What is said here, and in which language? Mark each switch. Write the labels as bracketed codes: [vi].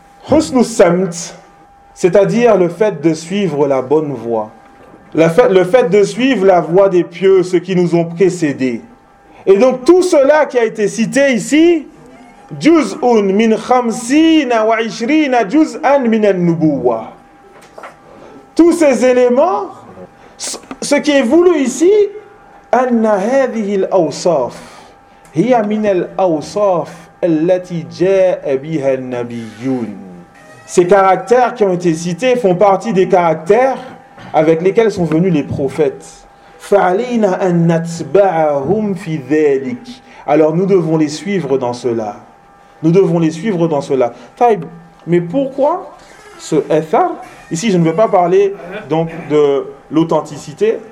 [fr] Husnu samt, c'est-à-dire le fait de suivre la bonne voie. Le fait de suivre la voie des pieux, ceux qui nous ont précédés. Et donc, tout cela qui a été cité ici, [ar] juz'un min khamsina wa ishrina juz'an min al-nubuwa. [fr] Tous ces éléments, ce qui est voulu ici, [ar] أن هذه الأوصاف هي من الأوصاف التي جاء بها النبيون. [fr] Ces caractères qui ont été cités font partie des caractères avec lesquels sont venus les prophètes. [ar] فعلينا أن نتبعهم في ذلك. [fr] Alors nous devons les suivre dans cela. Nous devons les suivre dans cela. [ar] طيب, [fr] mais pourquoi ce athar? Ici, je ne vais pas parler donc de l'authenticité.